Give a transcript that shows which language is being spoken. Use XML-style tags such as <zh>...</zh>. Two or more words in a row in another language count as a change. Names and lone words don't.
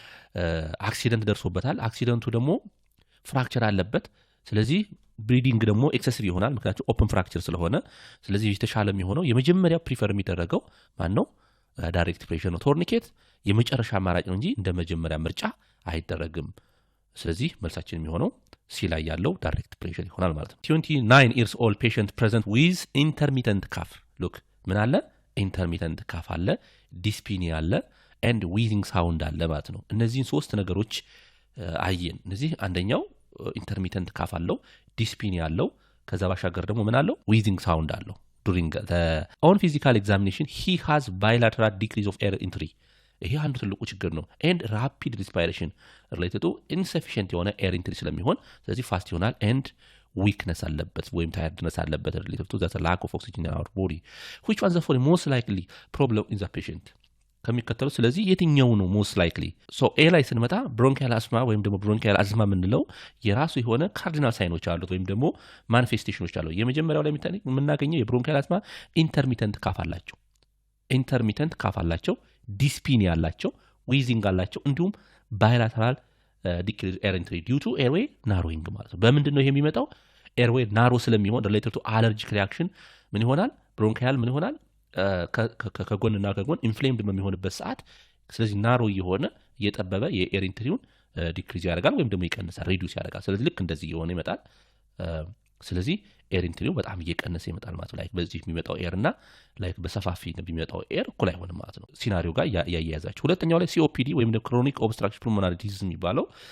<am>አክሲደንት ደርሶበታል አክሲደንቱ ደግሞ ፍራክቸር አለበት ስለዚህ ብሊዲንግ ደግሞ ኤክሰሲቭ ይሆናል ምክንያቱም</am> <en>open fracture</en> <am>ስለሆነ ስለዚህ የተሻለ የሚሆነው የመጀመሪያ ፕሪፈር የሚደረገው ማን ነው</am> <en>direct pressure</en> <am>ነው ቶርኒኬት የመጨረሻ አማራጭ ነው እንጂ እንደ መጀመሪያ ምርጫ አይደረግም ስለዚህ መልሳችን የሚሆነው ሲ ላይ ያለው</am> <en>direct pressure</en> <am>ይሆናል ማለት ነው</am> <en>29 years old patient present with intermittent cough</en> <am>ሉክ ምን አለ</am> <en>intermittent cough</en> <am>አለ ዲስፒኒያ አለ</am> <en>and wheezing sound</en> <am>አለ ማለት ነው እነዚህን ሶስት ነገሮች አየን እነዚህ አንደኛው</am> <en>intermittent cough</en> <am>አለው ዲስፒኒያ አለው ከዛ ባሻገር ደግሞ ምን አለው</am> <en>wheezing sound</en> <am>አለው</am> <en>during the on physical examination he has bilateral decrease of air entry</en> <am>ይሄ አንዱ ትልቁ ችግር ነው</am> <en>and rapid respiration related to insufficient የሆነ air entry</en> <am>ስለሚሆን ስለዚህ ፋስት ይሆናል</am> <en>and weakness</en> <am>አለበት ወይም tiredness አለበት</am> <en>related to the lack of oxygen in our body which was the most likely problem in the patient</en> <am>ከሚከተሉ ስለዚህ የትኛው ነው</am> <en>most likely so</en> <am>a ላይ ስንመጣ</am> <en>bronchial asthma</en> <am>ወይም ደግሞ</am> <en>bronchial asthma</en> <am>ምንለው የራሱ የሆነ ካርዲናል ሳይኖች አሉት ወይም ደግሞ ማኒፌስቴሽኖች አሉ የመጀመሪያው ላይ የምናገኘው የብሮንኪያል አስማ</am> <en>intermittent cough</en> <am>አላቸው</am> <en>intermittent cough</en> <am>አላቸው ዲስፒኒያ አላቸው ዊዚንግ አላቸው እንዲሁም</am> <en>bilateral decrease air entry due to airway narrowing</en> <am>ማለት ነው በምንድን ነው ይሄ የሚመጣው</am> <en>airway narrow</en> <am>ስለሚሆን</am> <en>related to allergic reaction</en> <am>ምን ይሆናል bronchial ምን ይሆናል ከጎንና ከጎን ኢንፍሌምድ በሚሆንበት ሰዓት ስለዚህ ናሮ የሆነ እየጠበበ የኤር ኢንትሪውን ዲክሪዝ ያደርጋል ወይም ደግሞ ይቀንሳል ሪዲዩስ ያደርጋል ስለዚህ ልክ እንደዚህ የሆነ ይመጣል ስለዚህ ኤር ኢንትሪው በጣም እየቀነሰ ይመጣል ማለት ነው ላይክ በዚህ የሚመጣው ኤር እና ላይክ በሰፋፊ የሚመጣው ኤር እኩል አይሆንም ማለት ነው ሲናሪዮ ጋር ያያያዛችሁ ሁለተኛው ላይ ሲኦፒዲ ወይም ደግሞ</am> <en>chronic obstruction pulmonary disease</en> <am>የሚባለው</am>